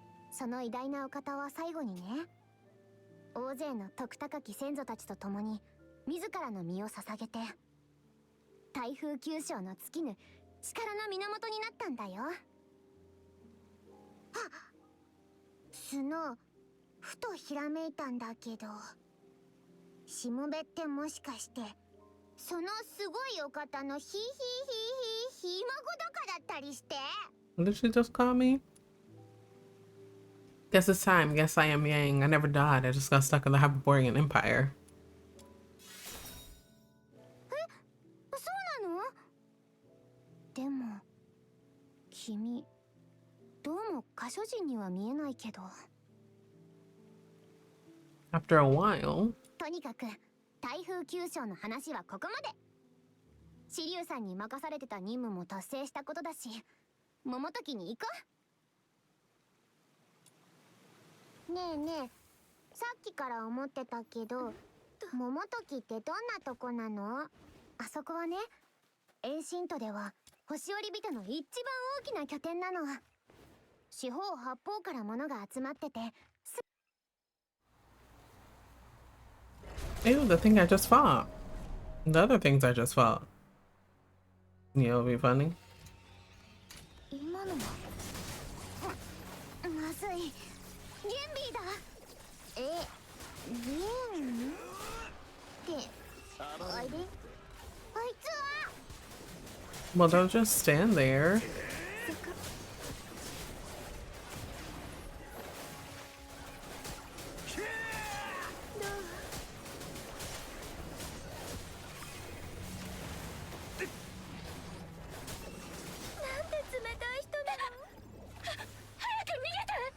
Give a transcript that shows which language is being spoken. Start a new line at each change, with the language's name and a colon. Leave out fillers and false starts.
Japanese: その偉大なお方は最後にね、大勢の徳高き先祖たちと共に自らの身を捧げて台風九章の尽きぬ力の源になったんだよ。あ、スノー、ふとひらめいたんだけど、しもべってもしかしてそのすごいお方のひひひひ孫とかだったりして。
English: What did she just call me? Guess it's time. Guess I am Yang. I never died. I just got stuck in the Hyperborean Empire.
Japanese: そうなの？でも君どうも過所人には見えないけど。
English: After a while.
Japanese: とにかく台風九章の話はここまで。紫龍さんに任されてた任務も達成したことだし、桃時に行こう。ねえねえ、さっきから思ってたけど、桃時ってどんなとこなの？あそこはね、遠心都では星折人の一番大きな拠点なの。四方八方から物が集まってて、
English: Ew, the thing I just fought. The other things I just fought. Yeah, it'll be funny.
Japanese: 今のはまずい。ゲンビーだ。え、ゲンってあれ？あいつは
English: Well, don't just stand there.
Japanese: なんて冷たい人なの。早く逃げて。